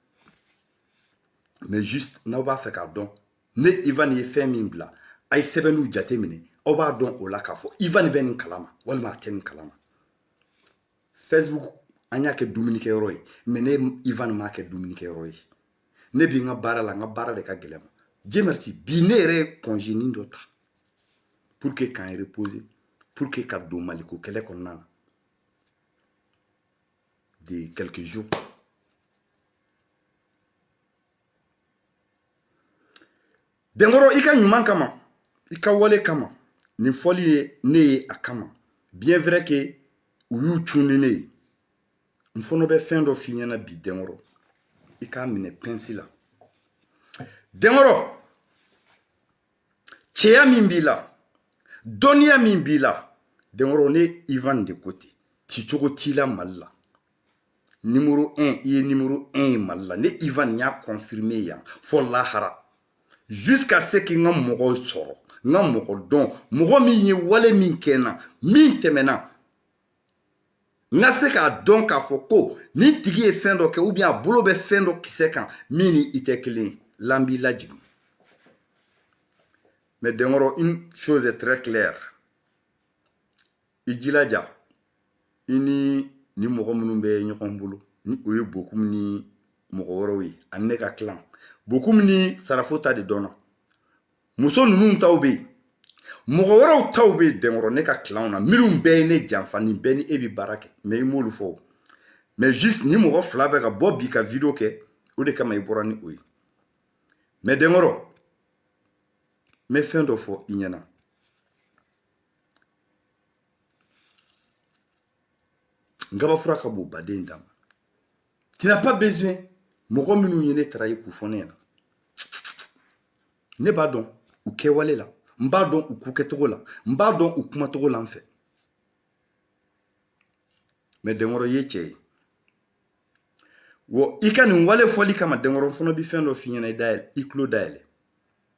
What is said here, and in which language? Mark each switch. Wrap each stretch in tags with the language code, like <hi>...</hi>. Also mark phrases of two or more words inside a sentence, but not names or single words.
<fr>Mais juste</fr> <bm>n'aw b'a fɛ k'a dɔn ne Ivan ye fɛn min bila a ye sɛbɛnniw jate minɛ aw b'a dɔn o la k'a fɔ Ivan bɛ nin kalama walima a tɛ nin kalama. Facebook an y'a kɛ dumunikɛyɔrɔ ye, mais ne Ivan m'a kɛ dumunikɛyɔrɔ ye. Ne bi n ka baara la, n ka baara de ka gɛlɛn ma.</bm> <fr>Dieu merci,</fr> <bm>bi ne yɛrɛ ye congé nin dɔ ta</bm> <fr>pour que</fr> <bm>k'an reposer,</bm> <fr>pour que</fr> <bm>ka don Maliko kɛlɛ kɔnɔna na</bm> <fr>de quelques jours.</fr> <bm>Dengɔrɔ i ka ɲuman kama, i ka wale kama, nin fɔli ye ne ye a kama.</bm> <fr>Bien vrai que</fr> <bm>u y'u cunni ne ye. N fana bɛ fɛn dɔ f'i ɲɛna bi Dengɔrɔ, i k'a minɛ pince la. Dengɔrɔ, cɛya min b'i la, dɔnniya min b'i la, Dengɔrɔ ne Ivan de ko ten, cicogo t'i la Mali la. Numéro 1, i ye numéro 1 ye Mali la. Ne Ivan y'a confirmé yan fɔ lahara. Jusqu'à ce que n ka mɔgɔw sɔrɔ, n ka mɔgɔ dɔn, mɔgɔ min ye wale min kɛ n na, min tɛmɛna. N ka se k'a dɔn k'a fɔ ko ni tigi ye fɛn dɔ kɛ</bm> <fr>ou bien</fr> <bm>a bolo bɛ fɛn dɔ kisɛ kan min ni i tɛ kelen ye, l'an b'i lajigin.</bm> <fr>Mais Dengɔrɔ, une chose est très claire.</fr> <bm>I jilaja, i ni mɔgɔ minnu bɛ ɲɔgɔn bolo, ni o ye Bokum ni mɔgɔ wɛrɛw ye, ani ne ka clan. Bokum ni Sarafo ta de dɔnna. Muso ninnu taw bɛ yen. Mɔgɔ wɛrɛw taw bɛ yen Dengɔrɔ ne ka clan na, minnu bɛɛ ye ne janfa, nin bɛɛ ni e bɛ baara kɛ. Mais i m'olu fɔ.</bm> <fr>Mais juste</fr> <bm>ni mɔgɔ fila bɛ ka bɔ bi ka video kɛ, o de kama i bɔra ni o ye. Mais Dengɔrɔ, n bɛ fɛn dɔ fɔ i ɲɛna. N kabafura ka bon baden dama.</bm> <fr>Tu n'as pas besoin</fr> <bm>mɔgɔ minnu ye ne trahi k'u fɔ ne ɲɛna. Ne b'a dɔn u kɛwale la, n b'a dɔn u ku kɛcogo la, n b'a dɔn u kumacogo la n fɛ. Mais Dengɔrɔ ye cɛ ye. Wa i ka nin wale fɔli kama Dengɔrɔ n fana bi fɛn dɔ f'i ɲɛna i tulo dayɛlɛ.</bm>